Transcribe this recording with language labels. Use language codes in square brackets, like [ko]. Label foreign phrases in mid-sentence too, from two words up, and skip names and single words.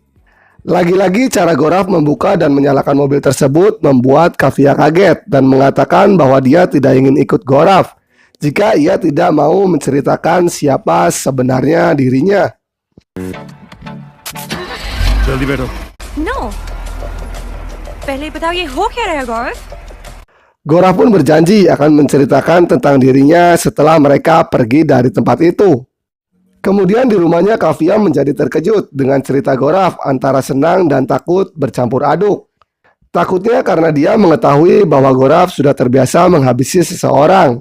[id] Lagi-lagi cara Goraf membuka dan menyalakan mobil tersebut membuat Kavya kaget dan mengatakan bahwa dia tidak ingin ikut Goraf jika ia tidak mau menceritakan siapa sebenarnya dirinya. [hi] जल्दी बैठो. No. पहले बताओ ये हो क्या रहा है गौरव? [id] Goraf pun berjanji akan menceritakan tentang dirinya setelah mereka pergi dari tempat itu. Kemudian di rumahnya Kavya menjadi terkejut dengan cerita Goraf antara senang dan takut bercampur aduk. Takutnya karena dia mengetahui bahwa Goraf sudah terbiasa menghabisi seseorang.